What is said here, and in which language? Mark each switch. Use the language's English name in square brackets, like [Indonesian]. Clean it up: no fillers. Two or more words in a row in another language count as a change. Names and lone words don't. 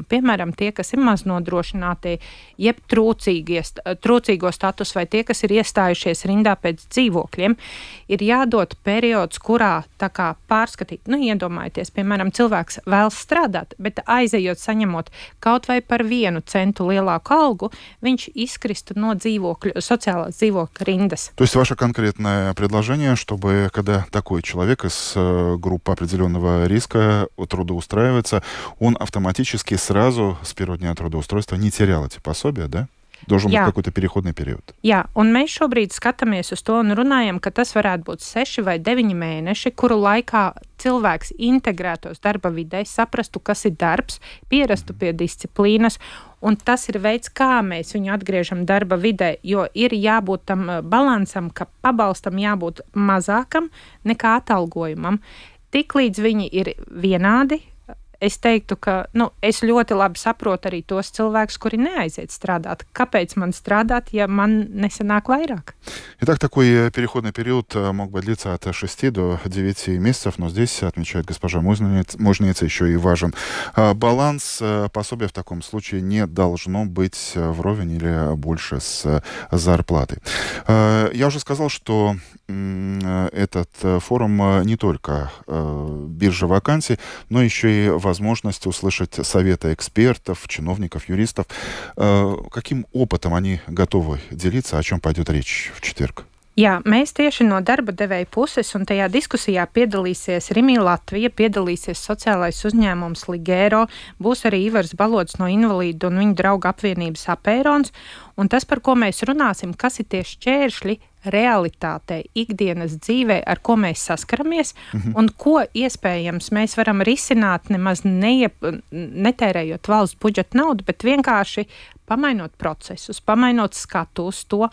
[Latvian] Piemēram, tie, kas ir maznodrošinātie, jeb trūcīgo status vai tie, kas ir iestājušies rindā pēc dzīvokļiem, ir jādod periods, kurā tā kā pārskatīt. Iedomājieties, piemēram, cilvēks vēlas strādāt, bet aizejot saņemot kaut vai par 1 centu lielāku algu, viņš izkristu no социального dzīvokļa rindas. [Russian] То есть ваше конкретное предложение, чтобы когда такой человек из группы определенного риска трудоустраивается, он автоматически сразу с первого дня трудоустройства не терял эти пособия, да? Должен быть какой-то переходный период. [Latvian] Jā, un mēs šobrīd skatāmies uz to un runājam, ka tas varētu būt 6 vai 9 mēneši, kuru laikā cilvēks integrētos darba vidē, saprastu, kas ir darbs, pierastu pie disciplīnas, un tas ir veids, kā mēs viņu atgriežam darba vidē, jo ir jābūt tam balansam, ka pabalstam jābūt mazākam nekā atalgojumam. Tiklīdz viņi ir vienādi, es teiktu, ka es ļoti labi saprotu arī tos cilvēkus, kuri neaiziet strādāt. Kāpēc man strādāt, ja man nesanāk vairāk? [Russian] Итак, такой переходный период мог бы длиться от 6 до 9 месяцев, но здесь, отмечает госпожа Мужница, еще и важен баланс. Пособия в таком случае не должно быть вровень или больше с зарплатой. Я уже сказал, что этот форум не только биржа вакансий, но еще и возможность услышать советы экспертов, чиновников, юристов. Каким опытом они готовы делиться, о чем пойдет речь в четверг? [Latvian] Jā, mēs tieši no darba devēja puses, un tajā diskusijā piedalīsies Rimī Latvija, piedalīsies sociālais uzņēmums Ligēro, būs arī Ivars Balods no Invalīdu un viņu draugu apvienības Apērons, un tas, par ko mēs runāsim, kas ir tie šķēršļi realitātei, ikdienas dzīvē, ar ko mēs saskaramies, un ko iespējams mēs varam risināt nemaz netērējot valsts budžeta naudu, bet vienkārši pamainot procesus, pamainot skatu uz to.